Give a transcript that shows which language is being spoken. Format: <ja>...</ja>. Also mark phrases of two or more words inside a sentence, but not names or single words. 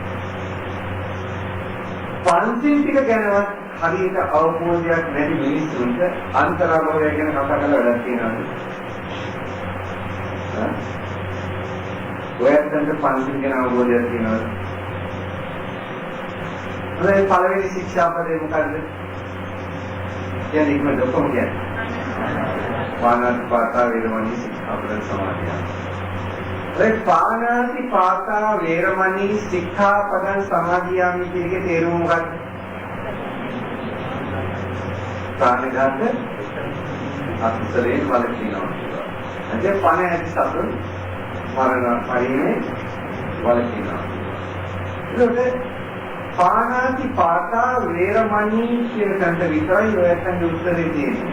<si>පන්සිල් ටික ගැනවත් හරියට අවබෝධයක් නැති මිනිස්සුන්ට අන්තරාභවය ගැන කතා කරලා වැඩක් තියෙනවද? ඔයයන්ට පන්සිල් ගැන අවබෝධයක් තියෙනවද? හරි පළවෙනි ශික්ෂාපදේ මොකද්ද? කියන්නේ ඉක්ම දෙකම කියන්නේ.</si> <pi>පාණාති පාතා වේරමණී සික්ඛාපද සමාදියා.</pi> <si>ඒ</si> <pi>පාණාති පාතා වේරමණී සික්ඛාපදං සමාදියාමි</pi> <si>කියේගේ තේරුම මොකක්ද? ප්‍රාණඝාත අකුසලයෙන් වළකිනවා. එතකොට පණ ඇති සතුන් මරණ පරිනේ වළකිනවා. ඒකට</si> <pi>පාණාති පාතා වේරමණී</pi> <si>කියන තැනට විතරයි ඔයයන්ගේ උත්තරේ තියෙන්නේ.</si>